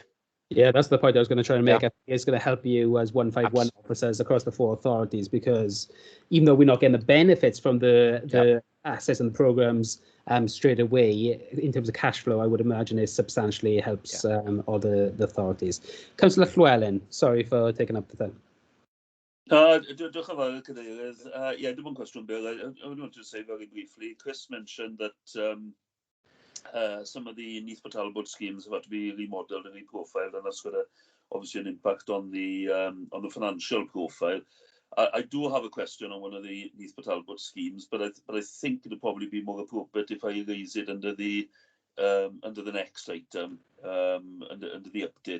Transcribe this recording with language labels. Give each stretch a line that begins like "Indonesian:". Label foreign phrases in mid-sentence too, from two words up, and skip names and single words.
English: Yeah, that's the point I was going to try and make. I think it's going to help you as 151 officers across the 4 authorities, because even though we're not getting the benefits from the assets and the programs straight away, in terms of cash flow, I would imagine it substantially helps all the authorities. Councillor Llewellyn, sorry for taking up the time.
Welsh: Diolch yn fawr, Cadeirydd. Dim ond cwestiwn, Bill.
English: I want to say very briefly, Chris mentioned that some of the Neath for Talbot schemes have had to be remodeled and reprofiled, and that's got obviously an impact on the financial profile. I do have a question on one of the Neath for Talbot schemes, but I think it'll probably be more appropriate if I raise it under the next item, under the update.